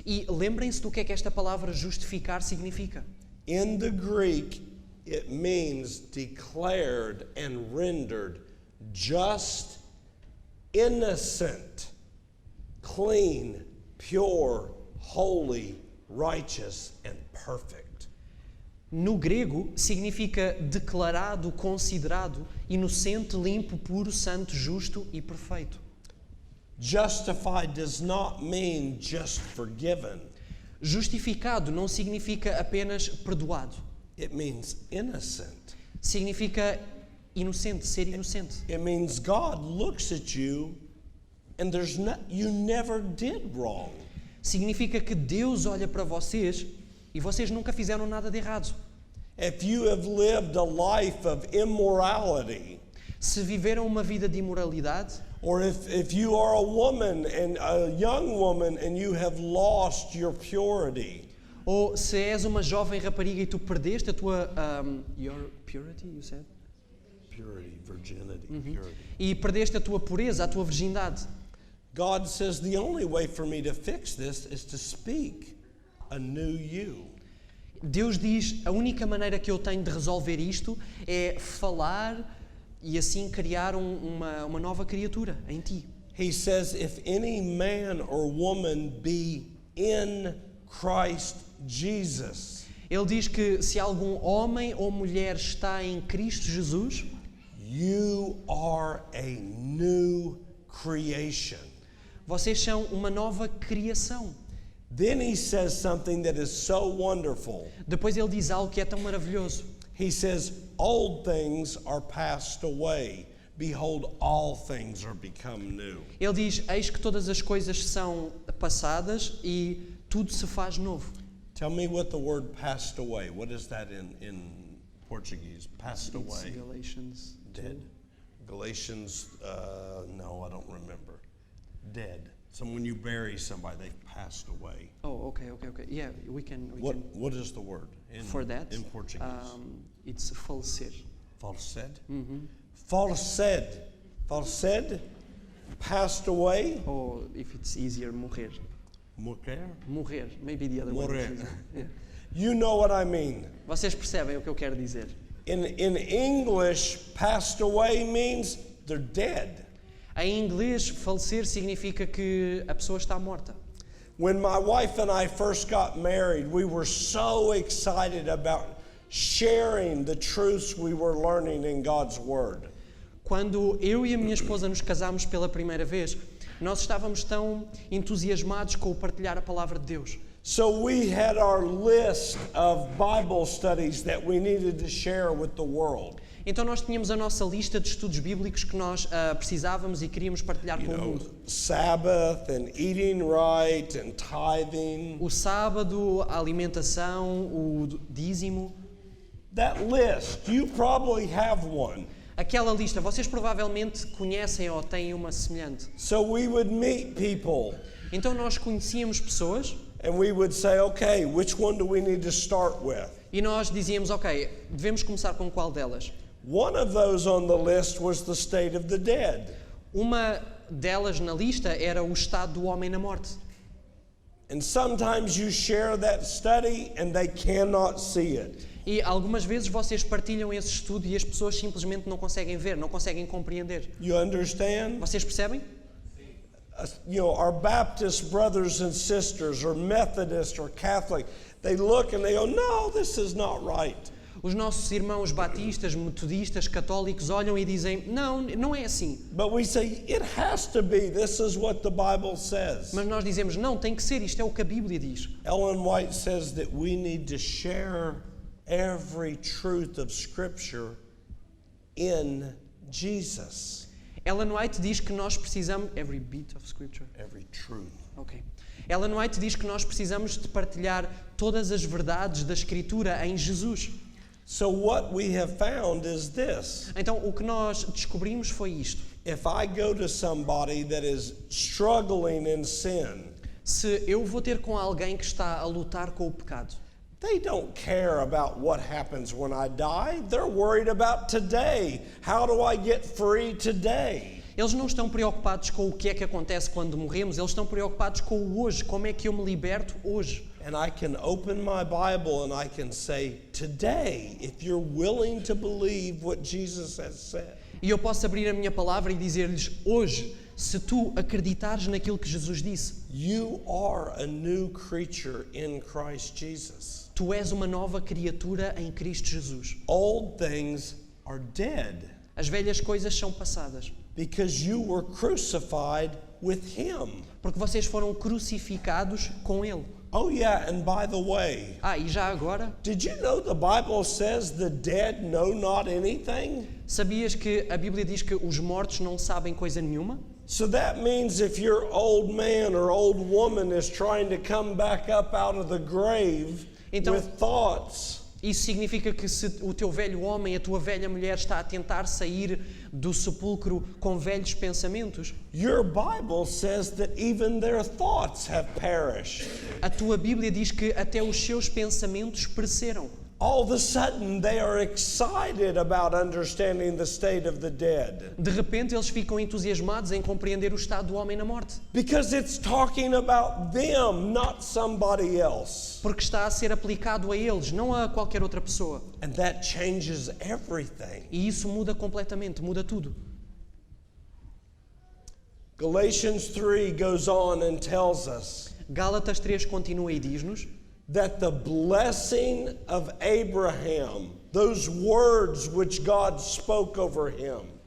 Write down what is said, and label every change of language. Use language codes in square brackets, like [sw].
[pt] E lembrem-se do que é que esta palavra justificar significa. [en] In the Greek, it means declared and rendered just, innocent, clean, pure, holy, righteous, and perfect. [pt] No grego, significa declarado, considerado, inocente, limpo, puro, santo, justo e perfeito. [en] Justified does not mean just forgiven. [pt] Justificado não significa apenas perdoado. [en] It means innocent. [pt] Significa inocente, ser inocente. [en] It means God looks at you and you never did wrong. [pt] Significa que Deus olha para vocês e vocês nunca fizeram nada de errado. [en] If you have lived a life of immorality, [pt] Se viveram uma vida de imoralidade, [en] or if you are a woman and a young woman and you have lost your purity, [pt] ou se és uma jovem rapariga e tu perdeste a tua [en] your purity, you said? purity, virginity, purity. [pt] E perdeste a tua pureza, a tua virgindade. [en] God says the only way for me to fix this is to speak a new you. [pt] Deus diz, a única maneira que eu tenho de resolver isto é falar e assim criar uma nova criatura em ti. [en] He says, if any man or woman be in Christ Jesus, [pt] Ele diz que se algum homem ou mulher está em Cristo Jesus, [en] you are a new creation. [pt] vocês são uma nova criação. [en] Then he says something that is so wonderful. [pt] Depois ele diz algo que é tão maravilhoso. [en] He says, old things are passed away. Behold, all things are become new. [pt] Ele diz, eis que todas as coisas são passadas e tudo se faz novo. [en] Tell me what the word passed away. What is that in Portuguese? Passed away. Galatians 2. Dead. Galatians, no, I don't remember. Dead. So when you bury somebody, they've passed away. Oh, okay. Yeah, we can. What is the word For that, in Portuguese? it's falecer. Falsed? Falsed. Falsed? Passed away? Or if it's easier, morrer. [pt] Morrer? [en] Morrer, maybe the other [pt] Morrer. [en] one. Yeah. You know what I mean. [pt] Vocês percebem o que eu quero dizer? [en] In English, passed away means they're dead. [pt] Em inglês, falecer significa que a pessoa está morta. [en] When my wife and I first got married, we were so excited about sharing the truths we were learning in God's Word. [pt] Quando eu e a minha esposa nos casámos pela primeira vez, nós estávamos tão entusiasmados com o partilhar a palavra de Deus. [en] So we had our list of Bible studies that we needed to share with the world. [pt] Então nós tínhamos a nossa lista de estudos bíblicos que nós precisávamos e queríamos partilhar com o mundo. [en] Sabbath and eating right and tithing. [pt] O sábado, a alimentação, o dízimo. [en] That list, you probably have one. [pt] Aquela lista, vocês provavelmente conhecem ou têm uma semelhante. [en] So we would meet people [pt] Então nós conhecíamos pessoas [en] and we would say, okay, which one do we need to start with? [pt] e nós dizíamos, ok, devemos começar com qual delas? [en] One of those on the list was the state of the dead. [pt] Uma delas na lista era o estado do homem na morte. [en] And sometimes you share that study and they cannot see it. [pt] E algumas vezes vocês partilham esse estudo e as pessoas simplesmente não conseguem ver, não conseguem compreender. [en] You understand? [pt] Vocês percebem? [en] Our Baptist brothers and sisters or Methodist or Catholic, they look and they go, no, this is not right. [pt] Os nossos irmãos batistas, metodistas, católicos olham e dizem, não, não é assim. [en] But we say, it has to be. This is what the Bible says. [pt] Mas nós dizemos, não, tem que ser, isto é o que a Bíblia diz. [en] Ellen White says that we need to share every truth of Scripture in Jesus. [pt] Ellen White diz que nós precisamos... [en] Every bit of scripture. Every truth. Ok. [pt] Ellen White diz que nós precisamos de partilhar todas as verdades da Escritura em Jesus. [en] So what we have found is this. [pt] Então, o que nós descobrimos foi isto. [en] If I go to somebody that is struggling in sin, [pt] Se eu vou ter com alguém que está a lutar com o pecado, [en] they don't care about what happens when I die. They're worried about today. How do I get free today? [pt] eles não estão preocupados com o que é que acontece quando morremos, eles estão preocupados com o hoje, como é que eu me liberto hoje. [en] And I can open my Bible and I can say, today, if you're willing to believe what Jesus has said. [pt] E eu posso abrir a minha palavra e dizer-lhes, hoje, se tu acreditares naquilo que Jesus disse, [en] You are a new creature in Christ Jesus. [pt] tu és uma nova criatura em Cristo Jesus. [en] Old things are dead [pt] As velhas coisas são passadas, [en] because you were crucified with Him. [pt] porque vocês foram crucificados com Ele. [en] Oh yeah, and by the way, [pt] E já agora, [en] did you know the Bible says the dead know not anything? [pt] sabias que a Bíblia diz que os mortos não sabem coisa nenhuma? [en] So that means if your old man or old woman is trying to come back up out of the grave [pt] Então- [en] with thoughts, [pt] Isso significa que se o teu velho homem, a tua velha mulher está a tentar sair do sepulcro com velhos pensamentos, [en] your Bible says that even their thoughts have perished. [pt] a tua Bíblia diz que até os seus pensamentos pereceram. [en] All of a sudden they are excited about understanding the state of the dead. [pt] De repente eles ficam entusiasmados em compreender o estado do homem na morte, [en] Because it's talking about them, not somebody else. [pt] porque está a ser aplicado a eles, não a qualquer outra pessoa. [en] And that changes everything. [pt] E isso muda completamente, muda tudo. [en] Galatians 3 goes on and tells us [pt] Gálatas 3 continua e diz-nos [en] that the blessing of Abraham, those words which God spoke over him,